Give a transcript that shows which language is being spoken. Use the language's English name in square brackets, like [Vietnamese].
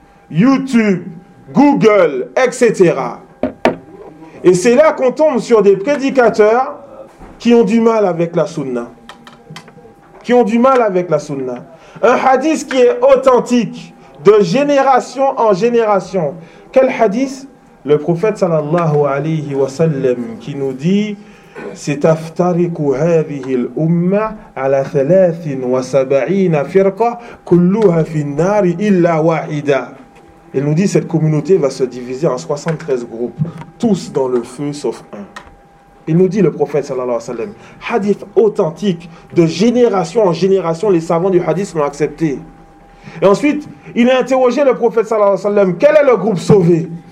[French] YouTube, Google, etc. Et c'est là qu'on tombe sur des prédicateurs qui ont du mal avec la sunna. Qui ont du mal avec la sunna. Un hadith qui est authentique. De génération en génération. Quel hadith? Le prophète sallallahu alayhi wa sallam qui nous dit [Arabic] سَتَفْتَرِكُ هَذِهِ الْأُمَّةِ عَلَى ثَلَاثٍ وَسَبَعِينَ فِرْقَةٍ كُلُّهَا فِي النَّارِ إِلَّا وَاحِدًا. [French] Il nous dit cette communauté va se diviser en 73 groupes, tous dans le feu sauf un. Il nous dit le prophète sallallahu alayhi wa sallam, hadith authentique, de génération en génération, les savants du hadith l'ont accepté. Et ensuite, il a interrogé le prophète sallallahu alayhi wa sallam, quel est le groupe sauvé?